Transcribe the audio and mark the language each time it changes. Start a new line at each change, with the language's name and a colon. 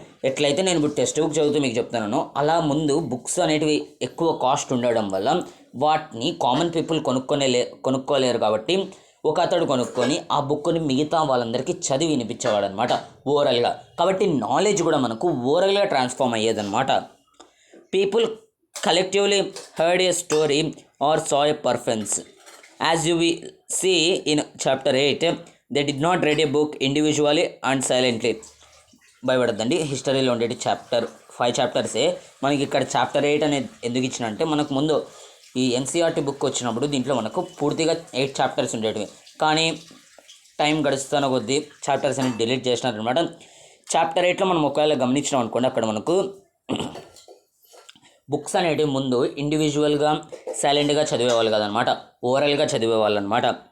Telugu: ఎట్లయితే నేను ఇప్పుడు టెక్స్ట్ బుక్ చదువుతూ మీకు చెప్తున్నాను, అలా ముందు బుక్స్ అనేటివి ఎక్కువ కాస్ట్ ఉండడం వల్ల వాటిని కామన్ పీపుల్ కొనుక్కోలేరు. కాబట్టి ఒక అతడు కొనుక్కొని ఆ బుక్ని మిగతా వాళ్ళందరికీ చదివి వినిపించేవాడు అనమాట ఓరల్గా. కాబట్టి నాలెడ్జ్ కూడా మనకు ఓరల్గా transform అయ్యేదన్నమాట.
English: People collectively heard a story or saw a performance. As you will see in chapter 8, they did not read a book individually and silently.
Telugu: భయపడద్దండి, హిస్టరీలో ఉండేది 5 చాప్టర్సే. మనకి ఇక్కడ చాప్టర్ 8 అనేది ఎందుకు ఇచ్చినంటే, మనకు ముందు ఈ ఎన్సీఆర్టీ బుక్ వచ్చినప్పుడు దీంట్లో మనకు పూర్తిగా 8 చాప్టర్స్ ఉండేటివి. కానీ టైం గడుస్తున్న కొద్దీ చాప్టర్స్ అనేది డిలీట్ చేసినారనమాట. చాప్టర్ 8లో మనం ఒకవేళ గమనించినాం అనుకోండి, అక్కడ మనకు బుక్స్ అనేవి ముందు ఇండివిజువల్గా సైలెంట్గా చదివేవాళ్ళు కదనమాట, ఓరల్గా చదివేవాళ్ళు అనమాట.